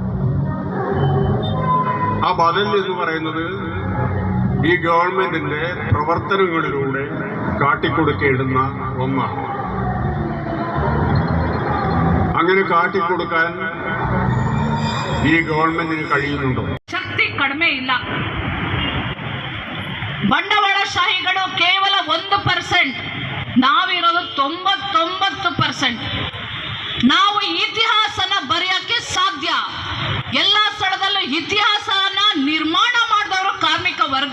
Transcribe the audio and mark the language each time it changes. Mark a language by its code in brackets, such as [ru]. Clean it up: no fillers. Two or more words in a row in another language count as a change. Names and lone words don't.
[ml] ആ ബദൽ എന്ന് പറയുന്നത് ഈ ഗവൺമെന്റിന്റെ പ്രവർത്തനങ്ങളിലൂടെ കാട്ടിക്കൊടുക്കേണ്ടുന്ന ഒന്നാണ്. അങ്ങനെ കാട്ടിക്കൊടുക്കാൻ ഈ ഗവൺമെന്റിന് കഴിയുന്നുണ്ടോ? [kn] ಶಕ್ತಿ ಕಡಿಮೆ ಇಲ್ಲ. ಬಂಡವಾಳಶಾಹಿಗಳು ಕೇವಲ 1%, ನಾವಿರೋದು 99%. ನಾವು ಇತಿಹಾಸನ ಬರೆಯಕ್ಕೆ ಸಾಧ್ಯ. ಎಲ್ಲ ಸ್ಥಳದಲ್ಲೂ ಇತಿಹಾಸನ ನಿರ್ಮಾಣ ಮಾಡಿದವರು ಕಾರ್ಮಿಕ ವರ್ಗ.